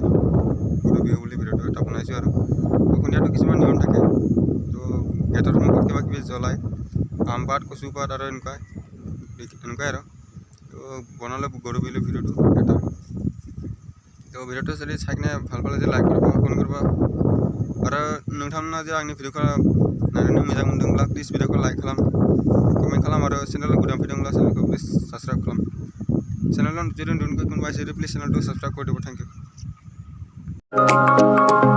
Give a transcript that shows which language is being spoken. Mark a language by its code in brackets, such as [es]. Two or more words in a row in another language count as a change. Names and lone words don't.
[as] গৰু বিহু বুলি ভিডিঅ'টো এটা বনাইছোঁ আৰু। তো সন্ধিয়াটো কিছুমান নিয়ম থাকে। তো গেটৰ সন্মুখত কিবা কিবি জ্বলায়, আম পাত কচু পাত আৰু এনেকুৱাই আৰু। তো বনালে গৰু বিহু ভিডিঅ'টো এটা। তো ভিডিঅ'টো যদি চাই কিনে ভাল পালে লাইক কৰিবা কমেন্ট কৰিবা [brx] आरो नोंथांमोना जे आंनि भिडिअखौ नायनानै मोजां मोनदोंब्ला प्लिज भिडिअखौ लाइक खालाम, कमेन्ट खालाम आरो चेनेलाव गोदान फैदोंब्ला चेनेलखौ प्लिज साबस्क्राइब खालाम। चेनेलाव जुदि नोंथांखौ कोनबा प्लिज चेनेलखौ साबस्क्राइब कर देबो। [en] thank you.